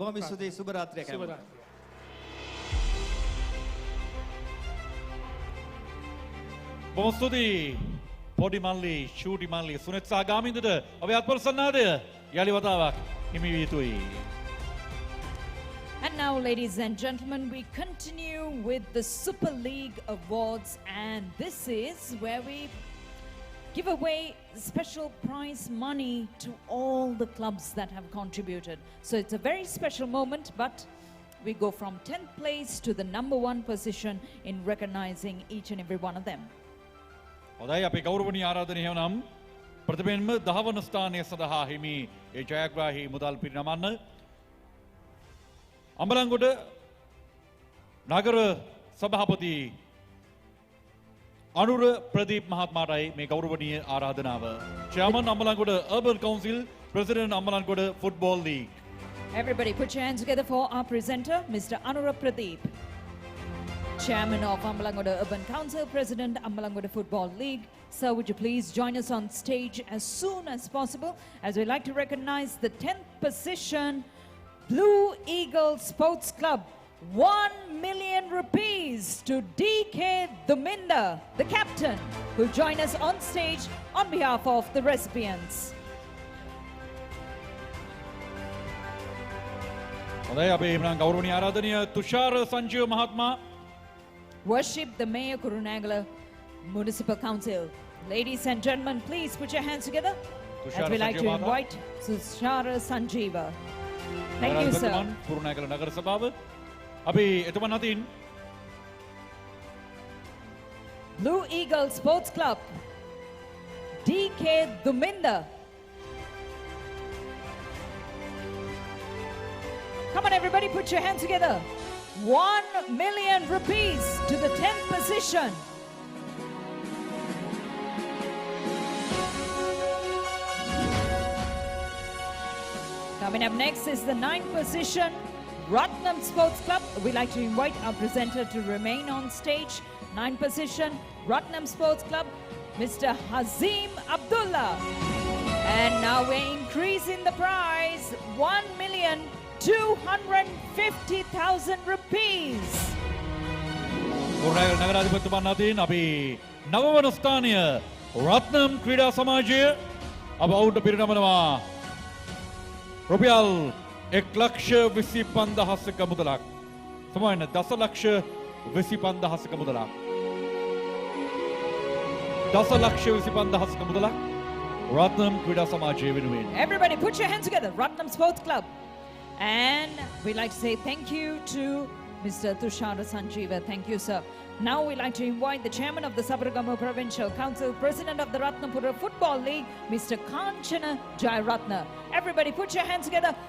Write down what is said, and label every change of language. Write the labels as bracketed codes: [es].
[si] බොහොම ස්තුතියි. සුබ රාත්‍රියක් හැමෝටම. බොහොම ස්තුතියි. පොඩි මල්ලි, ෂූටි මල්ලි, සුනෙත් සහ ගාමින්දට අපේ අත්පොර සන්නාදය යලි වතාවක් හිමි විය යුතුයි. [en] And now, ladies and gentlemen, we continue with the Super League Awards, and this is where we give away special prize money to all the clubs that have contributed. So it's a very special moment, but we go from 10th place to the #1 position in recognizing each and every one of them. [si] හොඳයි අපේ ගෞරවනීය ආරාධනය එහෙනම් ප්‍රථමයෙන්ම 10 වන ස්ථානය සඳහා හිමි ඒ ජයග්‍රාහී මුදල් පිරිනමන්න අම්බලන්ගොඩ නගර සභාපති අනුර ප්‍රදීප් මහත්මයාටයි මේ ගෞරවනීය ආරාධනාව. [en] Chairman Ambalangoda Urban Council, President Ambalangoda Football League. Everybody put your hands together for our presenter, Mr. Anura Pradeep. Chairman of Ambalangoda Urban Council, President Ambalangoda Football League. Sir, would you please join us on stage as soon as possible as we like to recognize the 10th position Blue Eagle Sports Club. 1 million rupees to DK Duminda, the captain, who'll join us on stage on behalf of the recipients. [si] හොඳයි අපේ එහෙනම් ගෞරවනීය ආරාධනීය තුෂාර සංජීව මහත්මයා. [en] Worship the Mayor Kurunagala Municipal Council. Ladies and gentlemen, please put your hands together as we like to invite Tushara Sanjeeva. Thank you, sir. [si] Kurunegala නගර සභාව අපි එතුමන් අතින් [en] Blue Eagle Sports Club, DK Duminda. Come on, everybody, put your hands together. 1 million rupees to the 10th position. Coming up next is the 9th position, Ratnam Sports Club. We'd like to invite our presenter to remain on stage. 9th position, Ratnam Sports Club, Mr. Hazim Abdullah. And now we're increasing the prize, 1,250,000 rupees. [si] Kurunegala නගරාධිපතිතුමන් අතින් අපි 9 වන ස්ථානය රත්නම් ක්‍රීඩා සමාජය අප ඔවුන්ට පිරිනමනවා රුපියල් 1,25,000ක මුදලක්. සමාන 10,25,000ක මුදලක්. 10,25,000ක මුදලක් රත්නම් ක්‍රීඩා සමාජය වෙනුවෙන්. [en] Everybody put your hands together, Ratnam Sports Club. And we'd like to say thank you to Mr. Tushara Sanjeeva. Thank you, sir. Now we'd like to invite the chairman of the Sabaragamu Provincial Council, president of the Ratnapura Football League, Mr. Kanchana Jayaratna. Everybody put your hands together.